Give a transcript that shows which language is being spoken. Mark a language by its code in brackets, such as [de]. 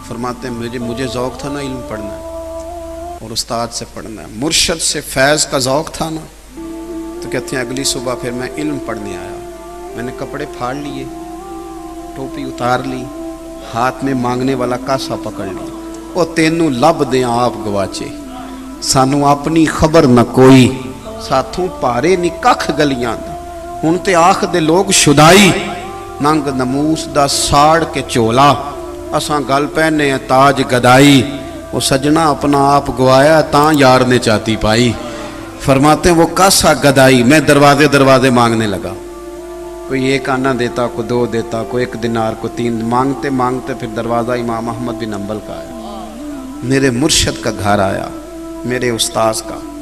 [ur] فرماتے ہیں مجھے ذوق تھا نا علم پڑھنا ہے اور استاد سے پڑھنا ہے, مرشد سے فیض کا ذوق تھا نا. تو کہتے ہیں اگلی صبح پھر میں علم پڑھنے آیا. میں نے کپڑے پھاڑ لیے, ٹوپی اتار لی, ہاتھ میں مانگنے والا کاسا پکڑ لی. [pa] او تینوں لب دیں آپ گواچے, سانو اپنی خبر نہ کوئی, ساتھوں پارے نی ککھ گلیاں دا, ہن تے آخ دے لوگ شدائی, ننگ نموس دا ساڑ کے چولا, اساں گل پہنے تاج گدائی. وہ سجنا اپنا آپ گوایا تاں یار نے چاتی پائی. [ur] فرماتے ہیں وہ کاسا گدائی, میں دروازے دروازے مانگنے لگا. کوئی ایک آنا دیتا, کوئی دو دیتا, کوئی ایک دینار, کوئی تین. مانگتے مانگتے پھر دروازہ امام احمد بن حنبل کا آیا, میرے مرشد کا گھر آیا, میرے استاذ کا.